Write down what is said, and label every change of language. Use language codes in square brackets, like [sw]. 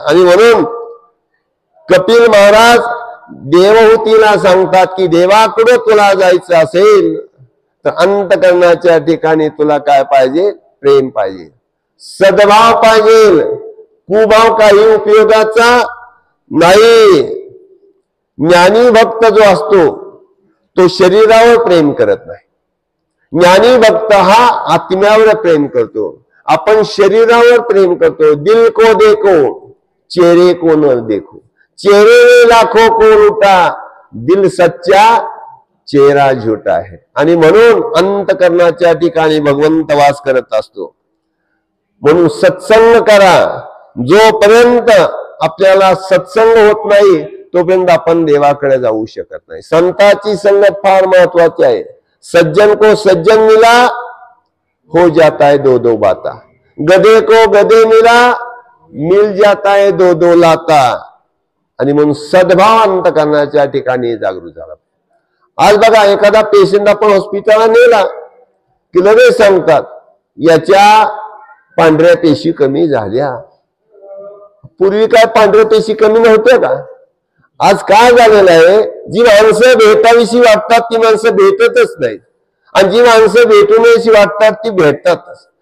[mr] आणि म्हणून कपिल महाराज देवहूतीला सांगतात की देवाकडे तुला जायचं असेल तर अंतकरणाच्या ठिकाणी तुला काय पाहिजे, प्रेम पाहिजे, सद्भाव पाहिजे. कुभाव काही उपयोगाचा नाही. ज्ञानी भक्त जो असतो तो शरीरावर प्रेम करत नाही. ज्ञानी भक्त हा आत्म्यावर प्रेम करतो. आपण शरीरावर प्रेम करतो. [hi] दिल को देखो चेहरे को न देखो, चेहरे में लाखों को लुटा, दिल सच्चा चेहरा झूठा है. [mr] आणि म्हणून अंतकरणाच्या ठिकाणी भगवंत वास करत असतो. म्हणून सत्संग करा. जोपर्यंत आपल्याला सत्संग होत नाही तोपर्यंत आपण देवाकडे जाऊ शकत नाही. संतांची संगत फार महत्वाची आहे. [hi] सज्जन को सज्जन मिला हो जाता है दो दो बाता, गधे को गधे मिला मिल जाता है दो दो लाता. [mr] आणि म्हणून सद्भाव अंतकरणाच्या ठिकाणी जागृत झाला. आज बघा एखादा पेशंट आपण हॉस्पिटलला नेला की लगेच सांगतात याच्या पांढऱ्या पेशी कमी झाल्या. पूर्वी काय पांढऱ्या पेशी कमी नव्हत्या का? आज काय झालेलं आहे, जी माणसं भेटावीशी वाटतात ती माणसं भेटतच नाहीत, आणि जी माणसं भेटू नयेशी वाटतात ती भेटतातच.